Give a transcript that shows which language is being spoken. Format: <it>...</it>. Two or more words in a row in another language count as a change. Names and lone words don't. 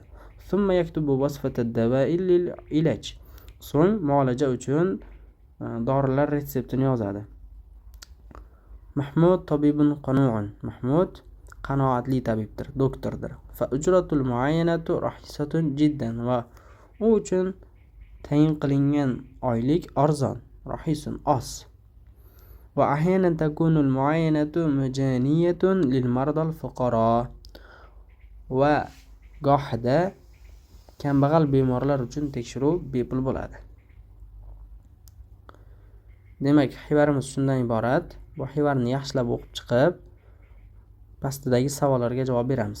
<ar>ثم يكتب وصفة الدواء للعلاج,</ar> <uz>so'ng muolaja uchun dorilar retseptini yozadi.</uz> <ar>محمود طبيب قنوع,</ar> <uz>Mahmud qanoatli tabibdir, doktordir.</uz> <ar>فأجرة المعاينة رخيصة جدا,</ar> <uz>va u uchun tayin qilingan oylik arzon, rahisun oz.</uz> <ar>وأحيانا تكون المعاينة مجانية للمرضى الفقراء,</ar> <uz>va gohida kambag'al bemorlar uchun tekshiruv bepul bo'ladi. Demak, xivarimiz shundan iborat. Bu xivarni yaxshilab o'qib chiqib, pastidagi savollarga javob beramiz.</uz>